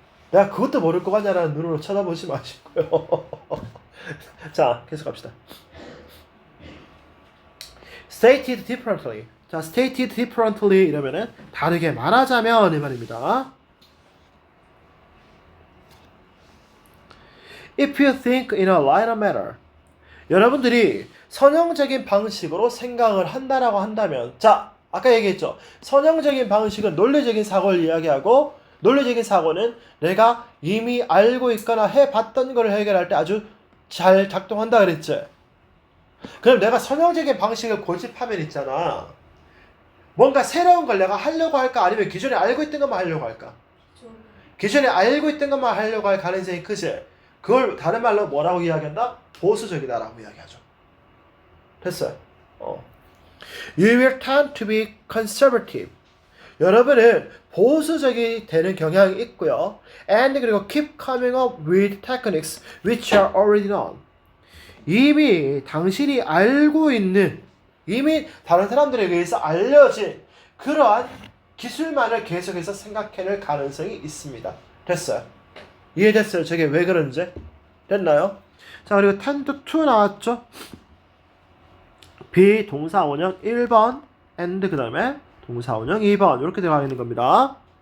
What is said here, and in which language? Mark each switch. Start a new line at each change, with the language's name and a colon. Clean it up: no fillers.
Korean: 내가 그것도 모를 것 같냐라는 눈으로 쳐다보지 마시고요. 자, 계속 갑시다.
English: Stated differently.
Korean: 자,
English: stated differently
Korean: 이러면은 다르게 말하자면 이 말입니다.
English: If you think in a linear manner.
Korean: 여러분들이 선형적인 방식으로 생각을 한다라고 한다면, 자, 아까 얘기했죠. 선형적인 방식은 논리적인 사고를 이야기하고, 논리적인 사고는 내가 이미 알고 있거나 해봤던 걸 해결할 때 아주 잘 작동한다 그랬지. 그럼 내가 선형적인 방식을 고집하면 있잖아. 뭔가 새로운 걸 내가 하려고 할까? 아니면 기존에 알고 있던 것만 하려고 할까? 기존에 알고 있던 것만 하려고 할 가능성이 크지. 그걸 다른 말로 뭐라고 이야기한다? 보수적이다라고 이야기하죠. 됐어요.
English: You will tend to be conservative.
Korean: 여러분은 보수적이 되는 경향이 있고요.
English: And
Korean: 그리고
English: keep coming up with techniques which are already known.
Korean: 이미 당신이 알고 있는, 이미 다른 사람들에 의해서 알려진 그러한 기술만을 계속해서 생각해낼 가능성이 있습니다. 됐어요. 이해됐어요? 저게 왜 그런지? 됐나요? 자, 그리고
English: tend to
Korean: 나왔죠? 비동사원형 1번 and 그 다음에 동사원형 2번 이렇게 들어가 있는 겁니다.